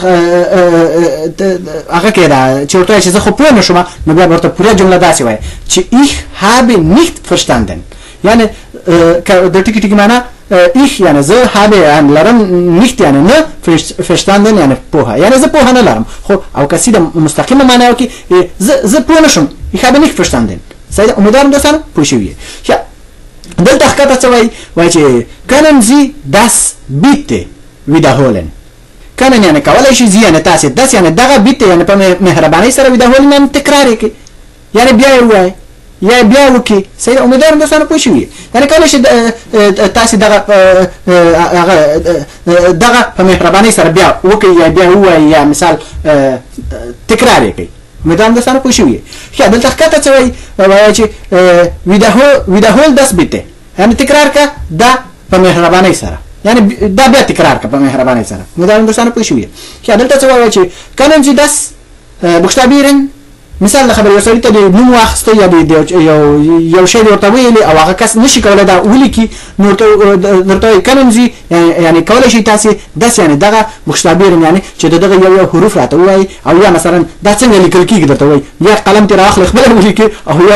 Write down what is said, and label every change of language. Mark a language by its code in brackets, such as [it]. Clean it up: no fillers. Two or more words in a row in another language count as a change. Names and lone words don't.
[ps] هغه کې ده چې ورته چې زه خو پوه نشم نو بیا ورته پوره جمله داسې وایي چې [de] ich habe nicht verstanden [ps] یعنی د ټکی ټکی معنا ich یعنی زه habe لرم nicht یعنی نه verstanden یعنی پوها یعنی زه پوها نه لرم خو او کسی د مستقیمه معنا وکي زه پوه نشم [de] ich habe nicht verstanden [ps] صحیح امیدوارم دوستانو پوه شوي یا دلته ښکته څه وایي چې [de] können Sie das bitte wiederholen können [ps] یعنی کولای شي یعنی تاسو داس یعنی دغه bitte یعنی په مهربانۍ سره wiederholen یعنی تکرار یې یعنی بیا یې وایي یا بیا وکي صحیح امیدوارم دوستانو پوه شوي یعنی کولای شي تاسو دغه په مهربانۍ سره بیا وکي یا بیا ووایي یا مثال تکرار یې کوي امیدوارم دوستانو پوه شوي ښه دلته ښکته څه وایي چې [de] wiederhol das bitte [ps] یعنی تکرار کا دا په مهربانۍ سره یعنی دا بیا تکرار کا په مهربانۍ سره امیدوارم دوستانو پوه شوي ښه دلته څه وایي چې [de] können Sie das buchstabieren [ps] مثال د خبرې یو سړي ته د نوم واخیسته یا یو شی ورته ویلي او هغه کس نشي کولی دا ولیکي نو درته وایي [de] können Sie [ps] یعنې کولی شئ تاسې داسې یعنې دغه بوکشتابیرن یعنې چې د دغه یو حروف راته ووایي او یا مثلا دا څنګه لیکل کېږي درته وایي یا قلم ترې راواخلئ خپله ولیکي او یا